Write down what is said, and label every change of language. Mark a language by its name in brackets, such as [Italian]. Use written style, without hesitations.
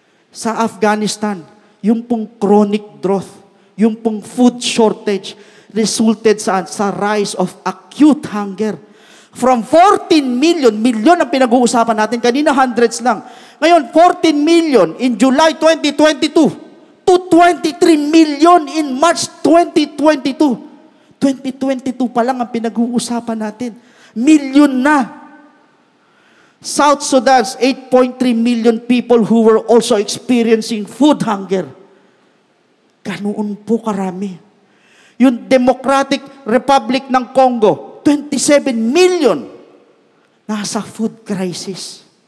[English] Sa Afghanistan, [Filipino] yung pong [English] chronic drought, yung pong food shortage, resulted sa rise of acute hunger. [Filipino] From 14 million ang pinag-uusapan natin, kanina hundreds lang. [English] Ngayon, 14 million in July 2022 to 23 million in March 2022. [Filipino] 2022 pa lang ang pinag-uusapan natin. Million na. [English] South Sudan's 8.3 million people who were also experiencing food hunger. [Filipino] Ganoon po karami. Yung Democratic Republic ng Congo, 27 million nasa food crisis.